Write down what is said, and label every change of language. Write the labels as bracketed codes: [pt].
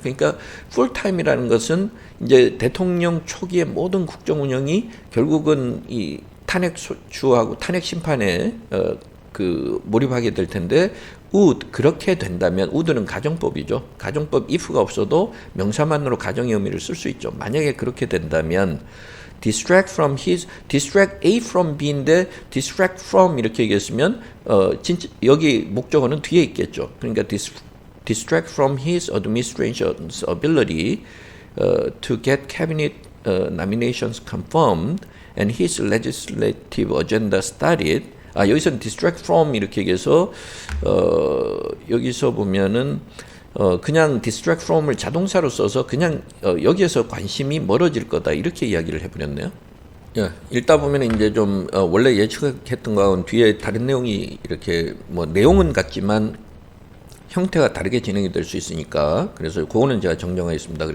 [ko] 그러니까 풀타임이라는 것은 이제 대통령 초기의 모든 국정 운영이 결국은 이 탄핵 소추하고 탄핵 심판에 몰입하게 될 텐데 그렇게 된다면 would는 가정법이죠. 가정법 if가 없어도 명사만으로 가정의 의미를 쓸 수 있죠. 만약에 그렇게 된다면 distract A from B인데 distract from 이렇게 얘기했으면 진짜 여기 목적어는 뒤에 있겠죠. 그러니까 [en] distract from his administration's ability to get cabinet nominations confirmed and his legislative agenda started. [ko] 여기서는 distract from 이렇게 얘기해서 여기서 보면은 그냥 distract from을 자동사로 써서 그냥 여기에서 관심이 멀어질 거다 이렇게 이야기를 해버렸네요. 읽다 보면 이제 좀 원래 예측했던 거하고는 뒤에 다른 내용이 이렇게 뭐 내용은 같지만 형태가 다르게 진행이 될 수 있으니까 그래서 그거는 제가 정정하겠습니다.